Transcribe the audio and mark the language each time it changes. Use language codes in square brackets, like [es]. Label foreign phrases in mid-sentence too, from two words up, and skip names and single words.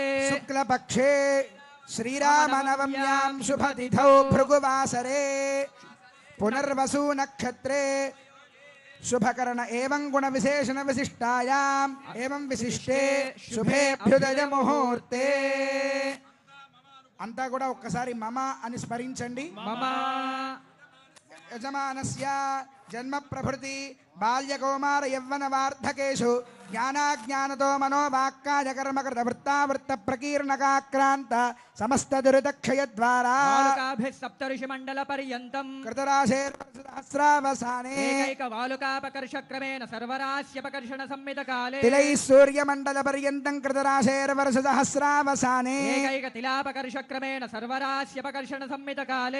[sa] शुक्लपक्षे श्रीरामनवम्यां शुभतिथौ भृगुवासरे पुनर्वसु नक्षत्रे शुभकर्ण एवं गुण विशेषण विशिष्टायाम् एवं विशिष्टे शुभेभ्युदय मुहूर्ते [te] అంతా కూడా ఒక్కసారి మమ అని స్మరించండి. [sa] मम यजमानस्य जन्म प्रभृति बाल्य कौमार यौवन वार्धकेषु ज्ञानाज्ञानतो मनोवाक्काय कर्मकृत वृत्तावृत्त प्रकीर्णकाक्रान्त समस्त दुरितक्षय द्वारा वालुकाभिः सप्तऋषिमण्डलपर्यन्तम् कृतराशेर्सहस्रावसाने एकैकवालुकापकर्षक्रमेण सर्वराश्यपकर्षणसंमितकाले तिलैः सूर्यमण्डल पर्यन्तं कृतराशेर्वर्षसहस्रावसाने एकैकतिलापकर्षक्रमेण सर्वराश्यपकर्षणसंमितकाले